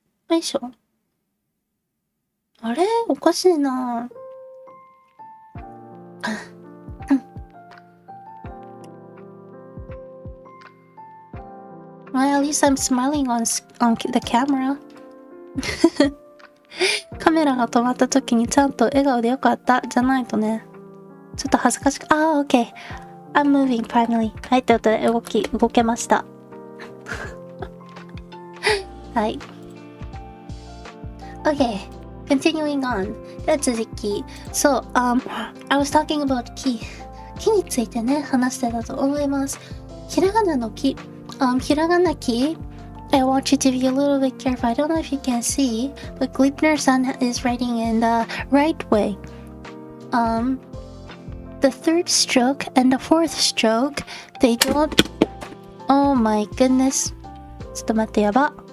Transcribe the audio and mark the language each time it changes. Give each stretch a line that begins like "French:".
Japanese: よいしょ。あれおかしいな。
English: Well, at least I'm smiling on the camera.
Japanese: カメラが止まった時にちゃんと笑顔でよかったじゃないとね。ちょっと恥ずかしく。
English: OK. I'm moving finally.
Japanese: はい、ということで動けました。はい。
English: Okay, continuing on.
Japanese: では続き。
English: So, I was talking about 木
Japanese: についてね、話してたと思います。ひらがなの木。ひらがな木。
English: I want you to be a little bit careful. I don't know if you can see, but Gleipner-san is writing in the right way. The third stroke and the fourth stroke, they don't... Oh my goodness.
Japanese: ちょっと待って、やば。